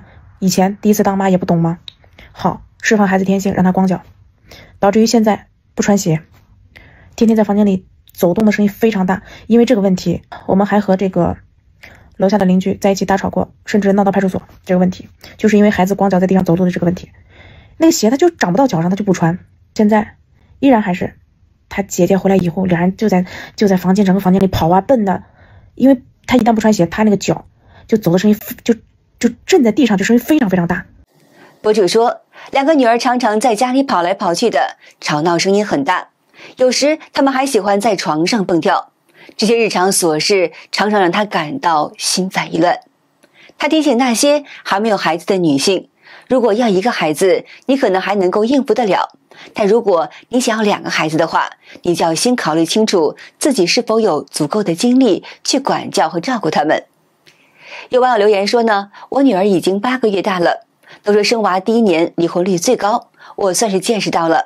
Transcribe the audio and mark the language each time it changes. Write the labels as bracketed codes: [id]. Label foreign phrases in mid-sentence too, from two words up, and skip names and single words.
[zh] 以前第一次當媽也不懂嗎？好，釋放孩子天性，讓他光腳，導致於現在不穿鞋，天天在房間裡走動的聲音非常大。因為這個問題，我們還和這個樓下的鄰居在一起大吵過，甚至鬧到派出所。這個問題就是因為孩子光腳在地上走路的這個問題，那個鞋他就長不到腳上，他就不穿。現在依然還是他姐姐回來以後，两人就在房间整個房间裡跑啊蹦的，因為他一旦不穿鞋，他那个腳就走的声音就震在地上，就声音非常非常大。博主说，2个女儿常常在家里跑来跑去的，吵鬧声音很大，有時他們還喜歡在床上蹦跳。這些日常瑣事常常讓他感到心煩意亂。他提醒那些還沒有孩子的女性，如果要1個孩子，你可能還能夠應付得了，但如果你想要2個孩子的話，你就要先考慮清楚自己是否有足夠的精力去管教和照顧他們。有網友留言說呢，我女兒已經8個月大了，都說生娃第1年離婚率最高，我算是見識到了。